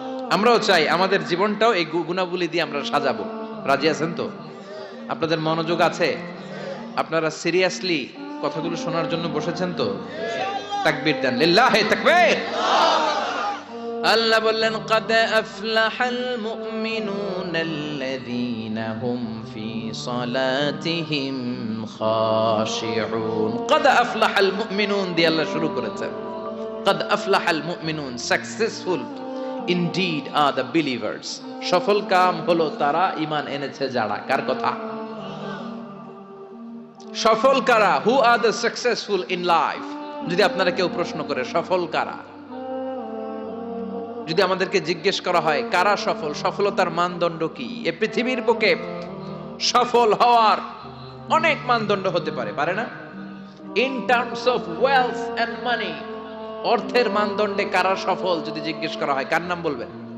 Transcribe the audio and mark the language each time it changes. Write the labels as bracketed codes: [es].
[bn] আমরাও চাই আমাদের জীবনটাও এই গুণাবলী দিয়ে আমরা সাজাবো। রাজি আছেন তো? আপনাদের মনোযোগ আছে? আপনারা সিরিয়াসলি কথাগুলো শোনার জন্য বসেছেন তো? তাকবীর দেন, লিল্লাহি তাকবীর। আল্লাহ বললেন, [ar] قد أفلح المؤمنون الذين هم في صلاتهم خاشعون। قد أفلح المؤمنون [bn] দিয়ে আল্লাহ শুরু করেছেন। [ar] قد أفلح المؤمنون, সাকসেসফুল [en] indeed are the believers. [bn] সফল কাম হলো তারা ঈমান এনেছে যারা। কার কথা? সফল কারা? [en] who are the successful in life? [bn] যদি আপনারা কেউ প্রশ্ন করে সফল কারা, যদি আমাদেরকে জিজ্ঞেস করা হয় কারা সফল, সফলতার মানদণ্ড কি? এই পৃথিবীর বুকে সফল হওয়ার অনেক মানদণ্ড হতে পারে, পারে না? [en] in terms of wealth and money, [bn] অর্থের মানদণ্ডে কারা সফল যদি জিজ্ঞেস করা হয় কার নাম বলবেন?